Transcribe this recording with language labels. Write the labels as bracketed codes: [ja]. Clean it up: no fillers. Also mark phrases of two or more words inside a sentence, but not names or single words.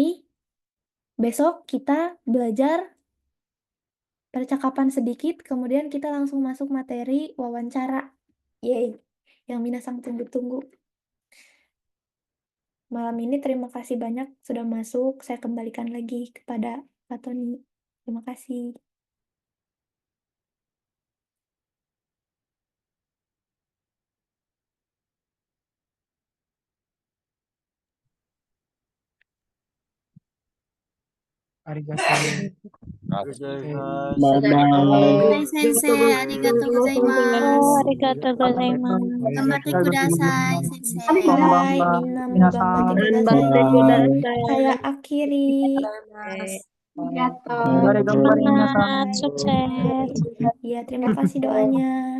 [id] Besok kita belajar percakapan sedikit, kemudian kita langsung masuk materi wawancara. Yeay, yang Minasang tunggu-tunggu. Malam ini terima kasih banyak sudah masuk. Saya kembalikan lagi kepada Pak Tony. Terima kasih. Arigato. [ja] はい先生、ありがとうございます. ありがとうございます. 頑張ってください、先生. はい、皆も頑張ってください. [id] Saya akhiri. Semangat, sukses. Ya, terima kasih doanya.